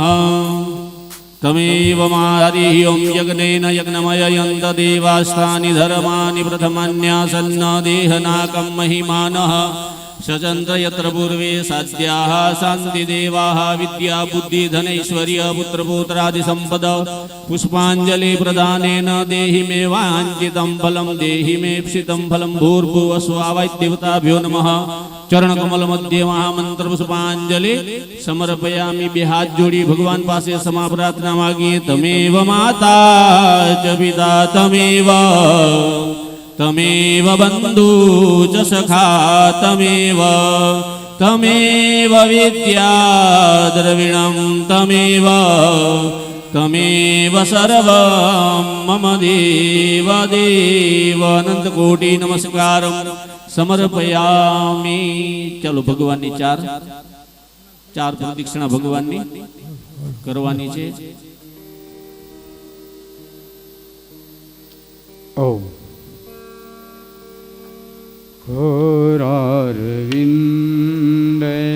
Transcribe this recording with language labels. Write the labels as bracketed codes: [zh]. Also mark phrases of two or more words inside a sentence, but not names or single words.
[sa] तमेव हरि ओम यज्ञेन यज्ञमययन्त देवास्तानि धर्माणि प्रथमन्यासन्न देहनाकं महिमानः सचन्द्र यत्र पूर्वे साध्याः शान्ति देवाः विद्या बुद्धि धनैश्वर्य पुत्रपुत्रादि संपद पुष्पांजलि प्रदानेन देहि मे वाञ्छितं फलं देहि मे इप्सितं फलं भूर्भुवः स्वः देवताभ्यो नमः चरण कमल मध्य महामंत्र पुष्पांजलि समर्पयामि [gu] બે હાથ જોડી ભગવાન પાસે ક્ષમા પ્રાર્થના માંગીએ [sa] तमेव माता च पिता तमेव बंधु च सखा तमेव विद्या द्रविणं तमेव सर्वं मम देव अनंत कोटि नमस्कारं समर्पयामि। [gu] ચલો ભગવાન ની ચાર પ્રદક્ષિણા ભગવાન ની કરવાની છે। [sa] ઓમ ઘોરારવિંદે